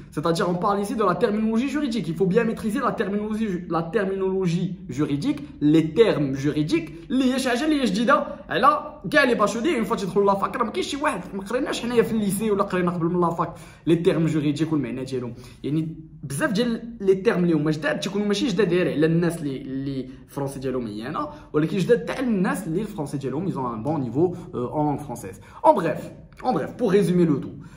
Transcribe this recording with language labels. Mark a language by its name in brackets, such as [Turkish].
[French] C'est-à-dire, on parle ici de la terminologie juridique. Il faut bien maîtriser la terminologie juridique, les termes juridiques. [Arabic] اللي هي شي حاجه اللي هي جديده على كاع لي باشوني اون فوا تيدخلوا لافاك راه ما كاينش شي واحد ما قريناش حنايا في الليسي ولا قرينا قبل من لافاك لي تيرم جوريديك والمعنى ديالهم. يعني بزاف ديال لي تيرم اللي هما جداد تيكونوا ماشي جداد غير على الناس اللي الفرونسي ديالهم مزيانه ولكن جداد حتى الناس اللي الفرونسي ديالهم [French] ils ont un bon niveau en langue française. En bref, pour résumer le tout.